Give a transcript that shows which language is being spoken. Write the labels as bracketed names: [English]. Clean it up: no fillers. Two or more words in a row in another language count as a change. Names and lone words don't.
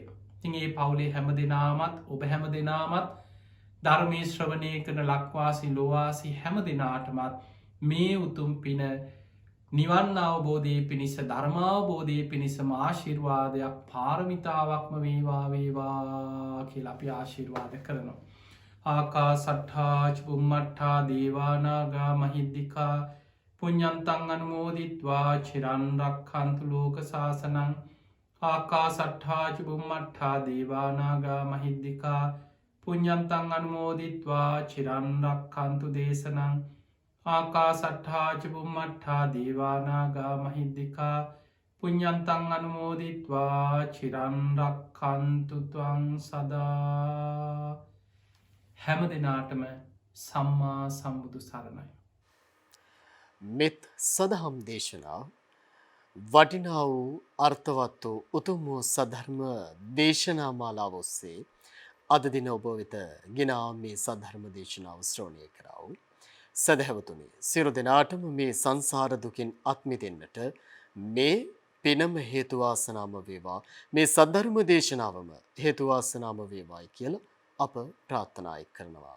[Sinhala] ඉතින් ඒ පවුලේ හැම දෙනාමත් ඔබ හැම දෙනාමත් ධර්මයේ ශ්‍රවණය කරන ලක්වාසී ලෝවාසී හැම දෙනාටමත් මේ උතුම් පින නිවන් අවබෝධයේ පිණිස ධර්මාවබෝධයේ පිණිසම ආශිර්වාදයක් පාරමිතාවක්ම වේවා කියලා අපි ආශිර්වාද කරනවා. [Pali] ආකාසට්ඨා ච බුම්මට්ඨා දේවානාගා මහිද්దికා පුඤ්ඤන්තං අනුමෝදිත්වා චිරන් රක්ඛන්තු ලෝක සාසනං ආකාසට්ඨා ච බුම්මට්ඨා දේවානාගා මහිද්దికා පුඤ්ඤන්තං අනුමෝදිත්වා චිරන් රක්ඛන්තු දේශනං ආකාසට්ඨා ච බුම්මට්ඨා දේවානාගා මහිද්దికා පුඤ්ඤන්තං අනුමෝදිත්වා චිරන් රක්ඛන්තු ත්වං සදා. [Sinhala] හැම දෙනාටම සම්මා සම්බුදු සරණයි. මෙත් සදහම් දේශනා වටිනා වූ අර්ථවත් වූ උතුම් වූ සද්ධර්ම දේශනා මාලාව ඔස්සේ අද දින ඔබ වෙත ගෙනා මේ සද්ධර්ම දේශනාව ශ්‍රවණය කරා වූ සදහවතුනි සියලු දෙනාටම මේ සංසාර දුකින් අත් මිදෙන්නට මේ පිනම හේතු වාසනාම වේවා, මේ සද්ධර්ම දේශනාවම හේතු වාසනාම වේවායි කියලා අප ප්‍රාර්ථනා කරනවා.